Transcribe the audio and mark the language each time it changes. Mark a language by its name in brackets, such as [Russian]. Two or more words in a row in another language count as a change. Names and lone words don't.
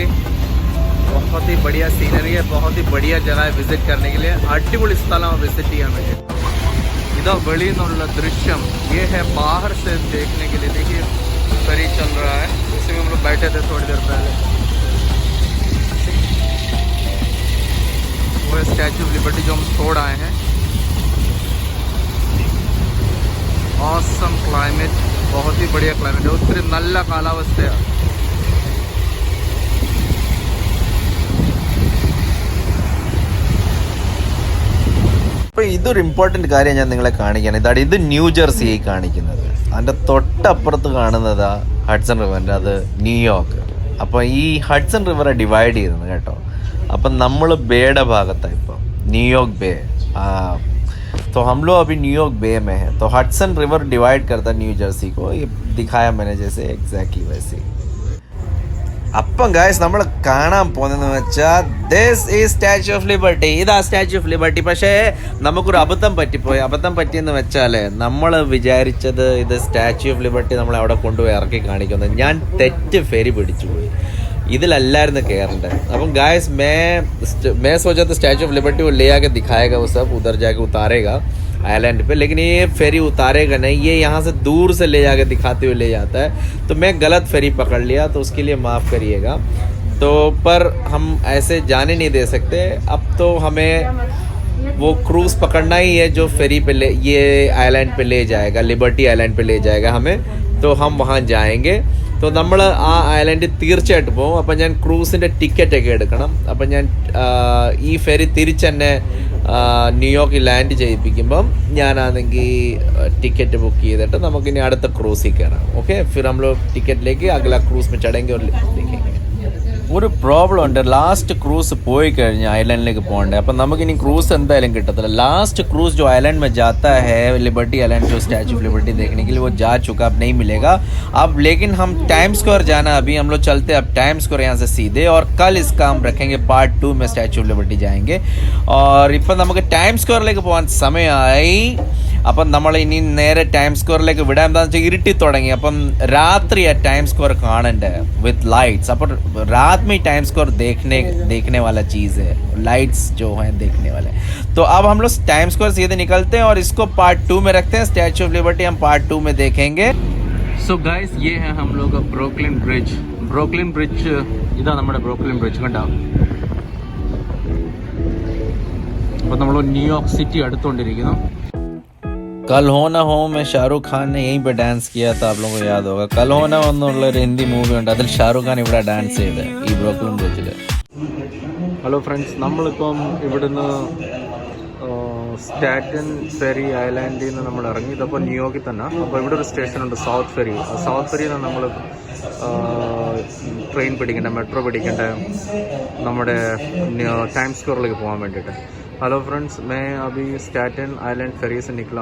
[Hindi] बहुत ही बढ़िया सीनरी है, बहुत ही बढ़िया जगह है विजिट करने के लिए. [Malayalam] അടിപൊളി സ്ഥലമാണ് [Hindi] विजिट [Malayalam] ചെയ്യാൻ വേണ്ടി. [Hindi] इधर [Malayalam] വെളിയിൽ നിന്നുള്ള [Hindi] दृश्यम ये है बाहर से देखने के लिए. देखिए फेरी चल रहा है, इसी में हम लोग बैठे थे थोड़ी देर पहले. वो है स्टैचू ऑफ लिबर्टी जो हम छोड़ आए हैं. [English] awesome climate, [Hindi] बहुत ही बढ़िया क्लाइमेट है. [Malayalam] ഒത്തിരി നല്ല കാലാവസ്ഥയാണ്. അപ്പോൾ ഇതൊരു ഇമ്പോർട്ടൻറ്റ് കാര്യം ഞാൻ നിങ്ങളെ കാണിക്കുകയാണ്. ഇതാണ്, ഇത് ന്യൂജേഴ്സിയെ കാണിക്കുന്നത്. അതിൻ്റെ തൊട്ടപ്പുറത്ത് കാണുന്നതാ ഹഡ്സൺ റിവറിൻ്റെ, അത് ന്യൂയോർക്ക്. അപ്പോൾ ഈ ഹഡ്സൺ റിവറെ ഡിവൈഡ് ചെയ്യുന്നത് കേട്ടോ. അപ്പം നമ്മൾ ബേയുടെ ഭാഗത്താണ് ഇപ്പം, ന്യൂയോർക്ക് ബേ. [Hindi] तो हम लोग अभी न्यूयॉर्क बे में है. तो हडसन रिवर डिवाइड करता है न्यू जर्सी को. ये दिखाया मैंने जैसे एग्जैक्टली वैसे. [Malayalam] അപ്പം ഗായ്സ് നമ്മൾ കാണാൻ പോകുന്നതെന്ന് വെച്ചാൽ [English] this is Statue of Liberty. [Malayalam] ഇതാ സ്റ്റാച്യു ഓഫ് ലിബർട്ടി. പക്ഷേ നമുക്കൊരു അബദ്ധം പറ്റിപ്പോയി. അബദ്ധം പറ്റിയെന്ന് വെച്ചാൽ നമ്മൾ വിചാരിച്ചത് ഇത് സ്റ്റാച്യു ഓഫ് ലിബർട്ടി നമ്മളെ അവിടെ കൊണ്ടുപോയി ഇറക്കി കാണിക്കുന്നത്. ഞാൻ തെറ്റ് ഫെരി പിടിച്ചു പോയി. ഇതിലല്ലായിരുന്നു കയറേണ്ടത്. [Hindi] അപ്പം गाइस मैं सोचा था स्टैचू ऑफ लिबर्टी को ले आके दिखाएगा, वो सब उधर जाके उतारेगा आइलैंड पे, लेकिन ये फेरी उतारेगा नहीं. ये यहाँ से दूर से ले जाके दिखाते हुए ले जाता है. तो मैं गलत फेरी पकड़ लिया, तो उसके लिए माफ़ करिएगा. तो पर हम ऐसे जाने नहीं दे सकते. अब तो हमें वो क्रूज़ पकड़ना ही है जो फेरी पे ये आइलैंड पे ले जाएगा, लिबर्टी आइलैंड पे ले जाएगा हमें. तो हम वहाँ जाएंगे. [Malayalam] तो നമ്മൾ ആ ഐലൻഡിൽ തീർച്ചയായിട്ടും പോകും. അപ്പം ഞാൻ ക്രൂസിൻ്റെ ടിക്കറ്റൊക്കെ എടുക്കണം. അപ്പം ഞാൻ ഈ ഫെറി തിരിച്ചെന്നെ ന്യൂയോർക്കിൽ ലാൻഡ് ചെയ്യിപ്പിക്കുമ്പം ഞാനാണെങ്കിൽ [English] ticket book [Malayalam] ചെയ്തിട്ട് നമുക്കിനി അടുത്ത ക്രൂസിൽ കയറാം ഓക്കെ [Hindi] फिर हम लोग टिकट लेके अगला क्रूज में चढ़ेंगे और देखेंगे [Malayalam] ഒരു പ്രോബ്ലം ഉണ്ട് [English] last cruise [Malayalam] പോയി കഴിഞ്ഞാൽ ഐലൻഡിലേക്ക് പോകണ്ടേ അപ്പം നമുക്കിനി ക്രൂസ് എന്തായാലും കിട്ടത്തില്ല [English] last cruise [Hindi] जो आइलैंड में जाता है लिबर्टी आइलैंड जो स्टैचू ऑफ लिबर्टी देखने के लिए वो जा चुका अब नहीं मिलेगा अब लेकिन हम टाइम स्क्वायर जाना अभी हम लोग चलते अब टाइम स्क्वायर यहाँ से सीधे और कल इसका हम रखेंगे पार्ट 2 में स्टैचू ऑफ लिबर्टी जाएंगे और [Malayalam] ഇപ്പം നമുക്ക് ടൈം സ്ക്വയറിലേക്ക് പോകാൻ സമയമായി അപ്പം നമ്മൾ ഇനി നേരെ ടൈം സ്ക്വയറിലേക്ക് വിടാൻ എന്താണെന്ന് വെച്ചാൽ ഇരുട്ടി തുടങ്ങി അപ്പം രാത്രി ആ ടൈം സ്ക്വയർ കാണണ്ടേ [English] with lights [Hindi] അപ്പം रात में टाइम स्क्वायर देखने वाला चीज़ है लाइट्स जो हैं देखने वाले तो अब हम लोग टाइम स्क्वायर सीधे निकलते हैं और इसको पार्ट 2 में रखते हैं स्टैचू ऑफ लिबर्टी हम पार्ट 2 में देखेंगे [English] so guys [Hindi] ये है हम लोग का ब्रुकलिन ब्रिज [Malayalam] ഇതാ നമ്മുടെ ബ്രൂക്ലിൻ ബ്രിഡ്ജ് കണ്ടോ അപ്പോൾ നമ്മൾ ന്യൂയോർക്ക് സിറ്റി അടുത്തുകൊണ്ടിരിക്കുന്നു [Hindi] कल हो ना हो में शाहरुख खान ने यहीं पे डांस किया था आप लोगों को याद होगा कल हो ना [Malayalam] എന്നുള്ള ഒരു ഹിന്ദി മൂവി ഉണ്ട് അതിൽ ഷാറുഖ് ഖാൻ ഇവിടെ ഡാൻസ് ചെയ്ത് ഈ ബ്രൂക്ലിൻ ബ്രിഡ്ജിൽ [English] hello friends [Malayalam] നമ്മളിപ്പം ഇവിടുന്ന് സ്റ്റാറ്റൻ ഫെറി ഐലാൻഡിൽ നിന്ന് നമ്മൾ ഇറങ്ങി ഇതപ്പോൾ ന്യൂയോർക്കിൽ തന്നെ അപ്പോൾ ഇവിടെ ഒരു സ്റ്റേഷനുണ്ട് സൗത്ത് ഫെറിയിൽ നിന്ന് നമ്മൾ ട്രെയിൻ പിടിക്കേണ്ട മെട്രോ പിടിക്കേണ്ട നമ്മുടെ टाइम स्क्वायरिലേക്ക് പോകാൻ വേണ്ടിയിട്ട് [English] hello friends [Hindi] मैं अभी स्टैटन आइलैंड फेरी से निकला